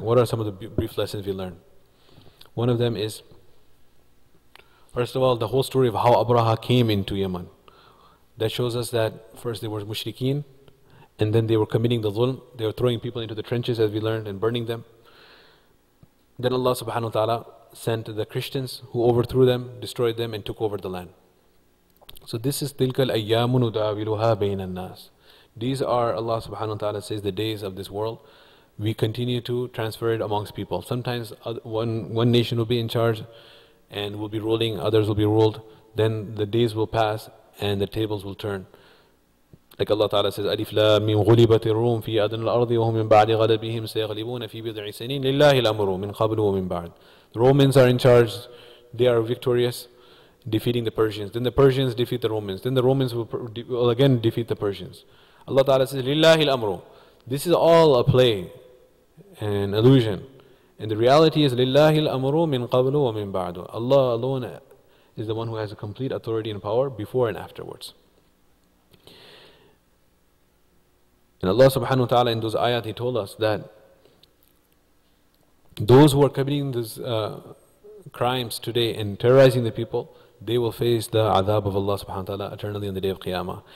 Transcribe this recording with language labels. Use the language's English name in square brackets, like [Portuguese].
[English] What are some of the brief lessons we learn? One of them is, first of all, the whole story of how Abraha came into Yemen. That shows us that first they were mushrikeen, and then they were committing the dhulm. They were throwing people into the trenches, as we learned, and burning them. Then Allah subhanahu wa ta'ala sent the Christians who overthrew them, destroyed them, and took over the land. So this is [Arabic] تِلْكَ الْأَيَّامُ نُدَاوِلُهَا بَيْنَ النَّاسِ. [English] These are, Allah subhanahu wa ta'ala says, the days of this world. We continue to transfer it amongst people. Sometimes one nation will be in charge and will be ruling, others will be ruled. Then the days will pass and the tables will turn. Like Allah Ta'ala says, [Arabic] أَلِفْ لَامٍ غُلِبَتِ الرُّومِ فِي أَدْنَى الْأَرْضِ وَهُمْ مِنْ بَعْدِ غَلَبِهِمْ سَيَغْلِبُونَ فِي بِضْعِ سِنِينَ لِلَّهِ الْأَمْرُ مِنْ قَبْلُ وَمِنْ بَعْدِ. [English] The Romans are in charge, they are victorious, defeating the Persians. Then the Persians defeat the Romans. Then the Romans will again defeat the Persians. Allah Ta'ala says, [Arabic] لِلَّهِ الْأَمْرُ. [English] This is all a play, an illusion. And the reality is, [Arabic] لِلَّهِ الْأَمْرُ مِنْ قَبْلُ وَمِنْ بَعْدُ. [English] Allah alone is the one who has a complete authority and power before and afterwards. And Allah subhanahu wa ta'ala in those ayat, He told us that those who are committing these crimes today and terrorizing the people, they will face the adhab of Allah subhanahu wa ta'ala eternally on the day of Qiyamah.